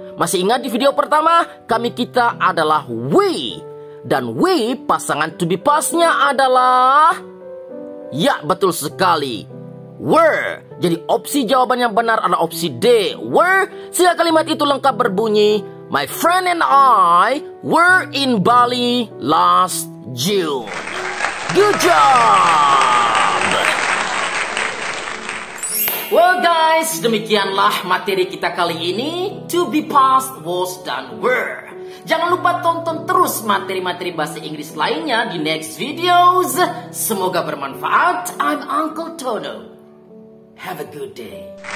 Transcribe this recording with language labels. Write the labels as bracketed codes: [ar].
[id] Masih ingat di video pertama, kami kita adalah we. Dan we pasangan to be past-nya adalah... Ya, betul sekali. Were. Jadi opsi jawaban yang benar adalah opsi D. Were. Sehingga kalimat itu lengkap berbunyi, [en] my friend and I were in Bali last June. Good job! [id] Well guys, demikianlah materi kita kali ini, to be past, was, dan were. Jangan lupa tonton terus materi-materi bahasa Inggris lainnya di next videos. Semoga bermanfaat. [en] I'm Uncle Tono. Have a good day.